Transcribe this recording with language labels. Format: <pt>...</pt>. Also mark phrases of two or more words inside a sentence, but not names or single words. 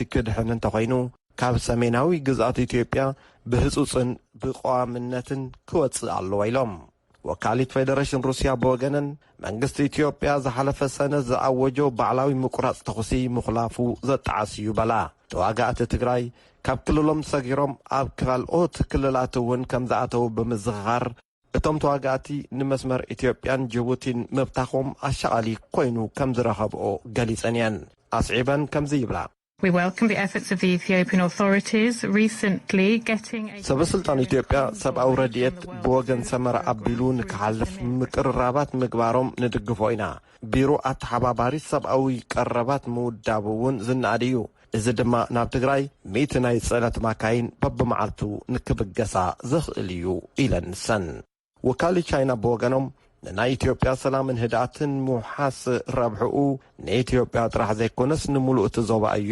<ti>ክድሕን እንተኾይኑ ካብ ሰሜናዊ ግዛት ኢትዮጵያ ብህጹጽን ብቐዋምነትን ክወፅእ ኣለዎ ኢሎም። ወካሊት ፌደሬሽን ሩስያ ብወገነን መንግስቲ ኢትዮጵያ ዝሓለፈ ሰነድ ዝኣወጆ ባዕላዊ ምቁራጽ ተኽሲ ምኽላፉ ዘጠዓስ እዩ በላ። ተዋጋእቲ ትግራይ ካብ ክልሎም ሰጊሮም ኣብ ካልኦት ክልላት እውን ከም ዝኣተዉ ብምዝኽኻር እቶም ተዋጋእቲ ንመስመር ኢትዮጵያን ጅቡቲን ምብታኾም ኣሸቓሊ ኮይኑ ከም ዝረኸብኦ ገሊጸን እየን። ኣስዒበን ከምዚ ይብላ።</ti> <en>We welcome the efforts of the Ethiopian authorities recently getting a</en> <ti>ሰበስልጣን ኢትዮጵያ ሰብኣዊ ረድኤት ብወገን ሰመራ ኣቢሉ ንክሓልፍ ምቅርራባት ምግባሮም ንድግፎ ኢና። ቢሮ ኣተሓባባሪ ሰብኣዊ ቀረባት ምውዳብ እውን ዝናኣድ እዩ። እዚ ድማ ናብ ትግራይ 100 ናይ ጽዕነት ማካይን በብመዓልቱ ንክብገሳ ዝኽእል እዩ ኢለንሰን ወካሊ ቻይና ብወገኖም ናይ ኢትዮጵያ ሰላምን ህድኣትን ሙሓስ ረብሕኡ ንኢትዮጵያ ጥራሕ ዘይኮነስ ንምሉእ ዞባ እዩ</ti>